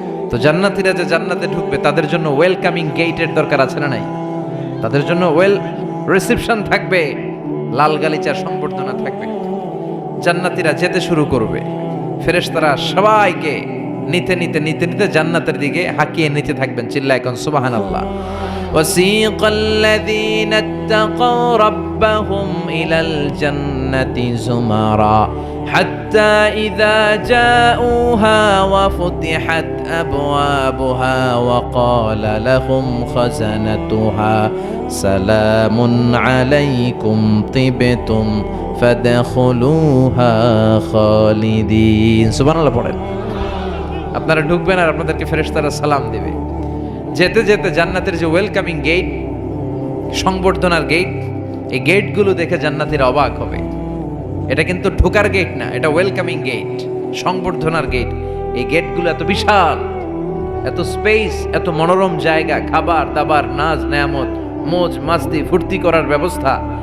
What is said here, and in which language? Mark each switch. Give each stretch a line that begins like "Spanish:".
Bangla: তো জান্নাতীরা যে জান্নাতে ঢুকবে তাদের জন্য ওয়েলকামিং গেটের দরকার আছে না নাই? তাদের জন্য রিসেপশন থাকবে, লাল গালিচার সংবর্ধনা থাকবে। জান্নাতীরা যেতে শুরু করবে, ফেরেশতারা সবাইকে নিতে নিতে নিতে নিতে জান্নাতের দিকে হাঁকিয়ে নিতে থাকবেন। চিল্লায় কোন সুবহানাল্লাহ।
Arabic: وسيق الذين اتقوا ربهم إلى الجنة زمرا حتى إذا جاءوها وفتحت أبوابها وقال لهم خزنتها سلام عليكم طبتم فادخلوها خالدين سبحان الله
Bangla: পড়েন। আপনারা ঢুকবেন আর আপনাদেরকে ফেরেশতারা সালাম দিবে। যেতে যেতে জান্নাতের যে ওয়েলকামিং গেট, সংবর্ধনার গেট, এই গেটগুলো দেখে জান্নাতীরা অবাক হবে। এটা কিন্তু ঢোকার গেট না, এটা ওয়েলকামিং গেট, সংবর্ধনার গেট। এই গেটগুলো এত বিশাল, এত স্পেস, এত মনোরম জায়গা, খাবার দাবার, নাজ নেয়ামত, মোজ মাস্তি, ফুর্তি করার ব্যবস্থা।